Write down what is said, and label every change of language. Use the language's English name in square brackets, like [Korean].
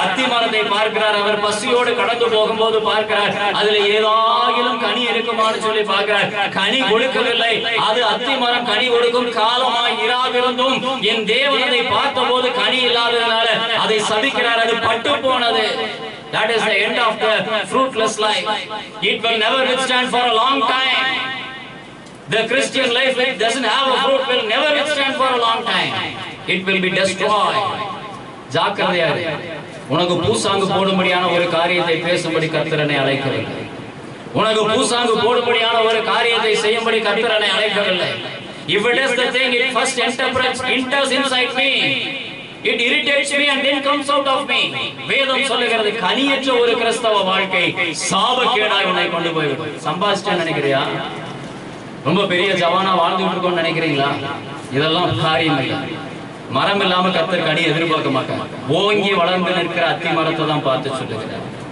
[Tamil] அத்தி மரத்தை பார்க்கிறார். அவர் பசியோடு கடந்து போகும்போது பார்க்கிறார், அதுல ஏதாயிலும் கனி இருக்குமான்னு சொல்லி பார்க்கிறார். கனி கொடுக்கவில்லை. அது அத்தி மரம் கனி கொடுக்கும் காலமாய் இராதிருந்தும் என் தேவன் அதை பார்த்த போது கனி இல்லாததுனால அதை சபிக்கிறார். அது பட்டு போனது. [English] That is the end of the fruitless life. It will never withstand for a long time. The Christian life that doesn't have a fruit will never withstand for a long time. It will be destroyed. [Tamil] ஜாக்கிரதையா இரு. உனக்கு பூசாங்கு போடும்படியான ஒரு காரியத்தை பேசும்படி கர்த்தர் என்னை அழைக்கவில்லை. உனக்கு பூசாங்கு போடும்படியான ஒரு காரியத்தை செய்யும்படி கர்த்தர் என்னை அழைக்கவில்லை. [English] If it is the thing, it first enters inside me. It irritates me and then comes out of me. [Tamil] வேதம் சொல்லுகிறது, கனியற்ற ஒரு கிறிஸ்தவ வாழ்க்கை சாபக்கேடாய் உன்னை கொண்டு போய்விடும். சம்பாதிச்சேன்னு நினைக்கிறியா? ரொம்ப பெரிய ஜவானா வாழ்ந்துட்டு இருக்கோம்னு நினைக்கிறீங்களா? இதெல்லாம் காரியம் இல்லை. மரம் இல்லாம கர்த்தர் கனி எதிர்பார்க்க மாட்டாங்க. ஓங்கி வளர்ந்து நிற்கிற அத்தி மரத்தை தான் பார்த்து சொல்லுகிறார்.